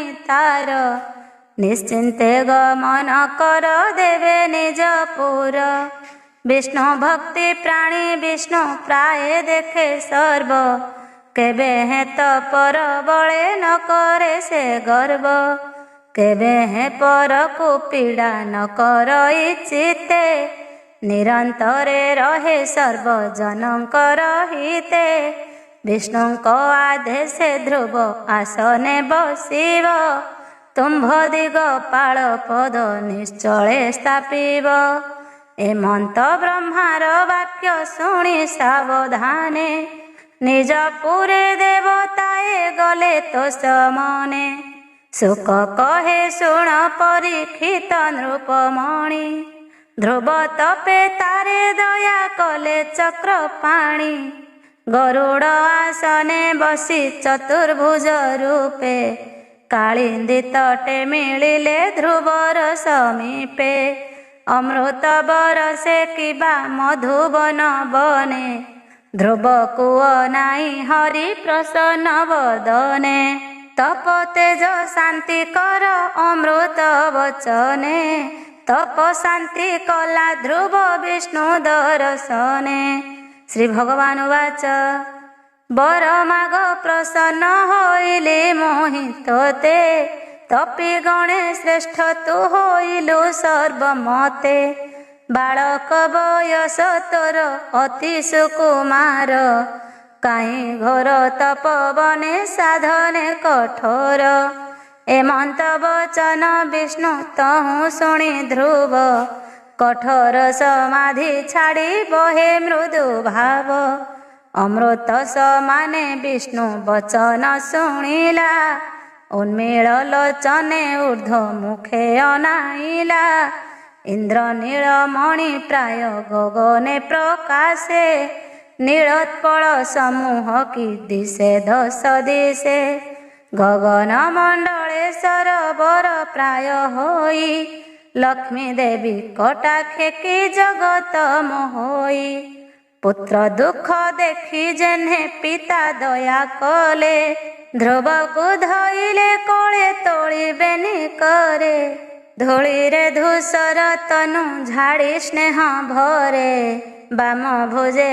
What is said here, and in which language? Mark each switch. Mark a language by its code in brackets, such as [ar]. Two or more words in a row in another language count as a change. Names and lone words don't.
[or] ତାର ନିଶ୍ଚିନ୍ତେ ଗମନ କର ଦେବେ ନିଜ ପୁର ବିଷ୍ଣୁ ଭକ୍ତି ପ୍ରାଣୀ ବିଷ୍ଣୁ ପ୍ରାୟ ଦେଖେ ସର୍ବ କେବେ ହେ ତପର ବଳେ ନ କରେ ସେ ଗର୍ବ କେବେ ହେ ପର କୋ ପୀଡ଼ା ନ କରଇ ଚିତେ ନିରନ୍ତରେ ରହେ ସର୍ବଜନକର ହିତେ ବିଷ୍ଣୁକ ଆଦେଶେ ଧ୍ରୁବ ଆସନେ ବସିବ ତୁମ୍ଭ ଦିଗପାଳ ପଦ ନିଶ୍ଚଳେ ସ୍ଥାପିବ ଏମନ୍ତ ବ୍ରହ୍ମାର ବାକ୍ୟ ଶୁଣି ସାବଧାନେ ନିଜ ପୁରେ ଦେବତାଏ ଗଲେ ତୋ ସମନେ ସୁଖ କହେ ଶୁଣ ପରୀକ୍ଷିତ ନୃପମଣି ଧ୍ରୁବ ତପେ ତାରେ ଦୟା କଲେ ଚକ୍ର ପାଣି ଗରୁଡ଼ ଆସନେ ବସି ଚତୁର୍ଭୁଜ ରୂପେ କାଳିନ୍ଦୀ ତଟେ ମିଳିଲେ ଧ୍ରୁବର ସମୀପେ ଅମୃତ ବରଷେ କିବା ମଧୁବନ ବନେ ଧ୍ରୁବ କୁଓ ନାଇ ହରି ପ୍ରସନ୍ନ ବଦନେ ତପ ତେଜ ଶାନ୍ତି କର ଅମୃତ ବଚନେ ତପ ଶାନ୍ତି କଲା ଧ୍ରୁବ ବିଷ୍ଣୁ ଦର୍ଶନେ ଶ୍ରୀ ଭଗବାନ ବାଚ ବର ମାଗ ପ୍ରସନ୍ନ ହୋଇଲେ ମୋହିତ ତେ ତପୀ ଗଣେ ଶ୍ରେଷ୍ଠ ତୁ ହୋଇଲୁ ସର୍ବମତେ ବାଳକ ବୟସ ତୋର ଅତି ସୁକୁମାର କାଇ ଘୋର ତପବନେ ସାଧନେ କଠୋର ଏମନ୍ତ ବଚନ ବିଷ୍ଣୁ ତହୁ ଶୁଣି ଧ୍ରୁବ କଠୋର ସମାଧି ଛାଡ଼ି ବହେ ମୃଦୁ ଭାବ ଅମୃତ ସମାନେ ବିଷ୍ଣୁ ବଚନ ଶୁଣିଲା ଉନ୍ମୀଳ ଲୋଚନେ ଊର୍ଦ୍ଧ୍ୱ ମୁଖେ ଅନାଇଲା ଇନ୍ଦ୍ର ନୀଳମଣି ପ୍ରାୟ ଗଗନେ ପ୍ରକାଶେ ନୀଳୋତ୍ପଳ ସମୂହ କି ଦିଶେ ଦଶ ଦିଶେ ଗଗନ ମଣ୍ଡଳେ ସରବର ପ୍ରାୟ ହୋଇ ଲକ୍ଷ୍ମୀ ଦେବୀ କଟାକ୍ଷେ କି ଜଗତ ମୋହଇ ପୁତ୍ର ଦୁଖ ଦେଖି ଯେହ୍ନେ ପିତା ଦୟା କଲେ ଧ୍ରୁବ କୋ ଧଇଲେ କୋଳେ ତୋଡ଼ିବେନି କରେ ଧୂଳି ରେ ଧୂସର ତନୁ ଝାଡ଼ି ସ୍ନେହ ଭରେ ବାମ ଭୁଜେ